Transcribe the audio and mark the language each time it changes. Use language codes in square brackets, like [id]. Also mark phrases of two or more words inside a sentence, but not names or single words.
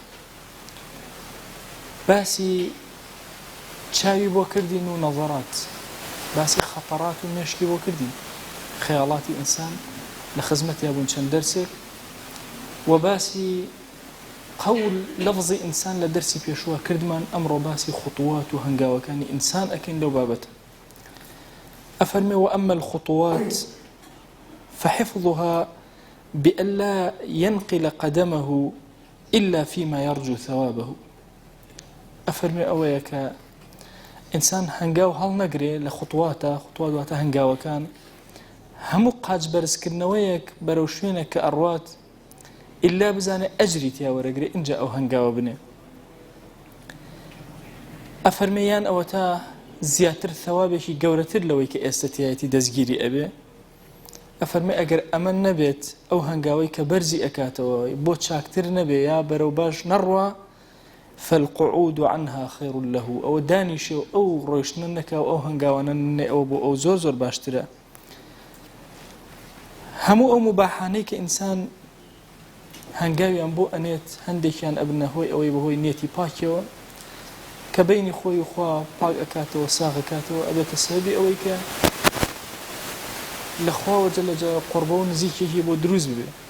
[ckb] باسی چاوی بۆ کردین و نەزەرات، باسی خەتەرات و مێشکی بۆ کردین، خەیاڵاتی ئینسان لە خزمەتیا بوون چەند دەرسێک، و باسی قەول لەفزی ئینسان لە دەرسی پێشوە کردمان. ئەمڕۆ باسی خوتوات و هەنگاوەکانی ئینسان ئەکەین لەو بابەتە. [ar] ئەفەرمێ وأما الخطوات فحفظها بألا ينقل قدمه إلا فيما يرجو ثوابه. [ckb] ئەفەرمێ ئەوەیە کە ئینسان هەنگاو هەڵ نەگرێ لە خوتواتە هەنگاوەکان، هەموو قاچ بەرزکردنەوەیەک بەرەو شوێنێک کە ئەڕوات ئیلا بزانێ ئەجری تیا وەرەگرێ ئینجا ئەو هەنگاوە بنێ. ئەفەرمێیان ئەوە تا زیاتر ثەوابێکی گەورەتر لەوەی کە ئێستا تایەتی دەستگیری ئەبێ. ئەفەرمێ ئەگەر ئەمە نەبێت ئەو هەنگاوەی کە بەرزی ئەکاتەوە بۆ چاکتر نەبێ یا بەرەو باش نەڕوا، [ar] فالقعود عنها خير له. [ckb] ئەوە دانیشێ و ئەو ڕۆیشتنە نەکا و ئەو هەنگاوانە نێ، ئەوە بۆ ئەو زۆر زۆر باشترە. هەموو ئەو مباحانەی کە ئینسان هەنگاویان بۆ ئەنێت هەندێکیان ئەبنە هۆی ئەوەی بەهۆی نێتی پاکیەوە کە بینی خۆی و خوا پاک ئەکاتەوە، ساغ ئەکاتەوە، ئەبێتە سەبەبی ئەوەی کە لە خواوە جەلەجەلالە قوربە و نزیکێکی بۆ دروست ببێ.